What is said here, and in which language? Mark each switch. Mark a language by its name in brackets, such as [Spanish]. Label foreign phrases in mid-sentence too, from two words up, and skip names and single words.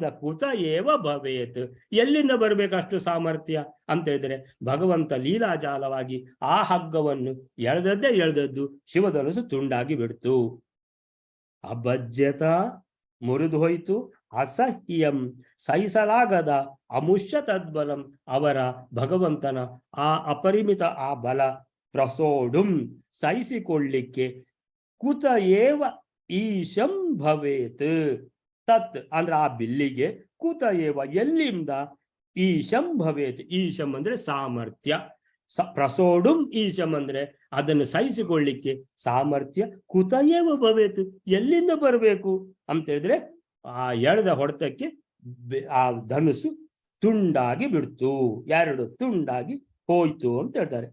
[Sanskrit] ಕುತ ಏವ ಭವೇತ್ [Kannada] ಎಲ್ಲಿಂದ ಬರ್ಬೇಕಷ್ಟು ಸಾಮರ್ಥ್ಯ ಅಂತ ಹೇಳಿದ್ರೆ ಭಗವಂತ ಲೀಲಾಜಾಲವಾಗಿ ಆ ಹಗ್ಗವನ್ನು ಎಳೆದದ್ದು ಶಿವಧನುಸು ತುಂಡಾಗಿ ಬಿಡ್ತು. ಅಭಜ್ಯತ ಮುರಿದು ಹೋಯ್ತು. ಅಸಹ್ಯಂ ಸಹಿಸಲಾಗದ. [Sanskrit] ಅಮುಷ್ಯ ತದ್ಬಲಂ [Kannada] ಅವರ ಭಗವಂತನ ಆ ಅಪರಿಮಿತ ಆ ಬಲ. [Sanskrit] ಪ್ರಸೋಡುಂ ಸಹಿಸಿಕೊಳ್ಳಿಕ್ಕೆ. ಕುತ ಏವ ಈಶಂ ಭವೇತ್ ತತ್ [Kannada] ಅಂದ್ರೆ ಆ ಬಿಲ್ಲಿಗೆ [Sanskrit] ಕುತ ಏವ ಎಲ್ಲಿಂದ? ಈಶಂ ಭವೇತ್. ಈಶಂ [Kannada] ಅಂದ್ರೆ ಸಾಮರ್ಥ್ಯ. [Sanskrit] ಪ್ರಸೋಡುಂ ಈಶಂ [Kannada] ಅಂದ್ರೆ ಅದನ್ನು ಸಹಿಸಿಕೊಳ್ಳಿಕ್ಕೆ ಸಾಮರ್ಥ್ಯ. [Sanskrit] ಕುತ ಏವ ಭವೇತ್ [Kannada] ಎಲ್ಲಿಂದ ಬರಬೇಕು ಅಂತ ಹೇಳಿದ್ರೆ ಆ ಎಳೆದ ಹೊಡೆತಕ್ಕೆ ಆ ಧನುಸ್ಸು ತುಂಡಾಗಿ ಬಿಡ್ತು, 2 ತುಂಡಾಗಿ ಹೋಯ್ತು ಅಂತ ಹೇಳ್ತಾರೆ.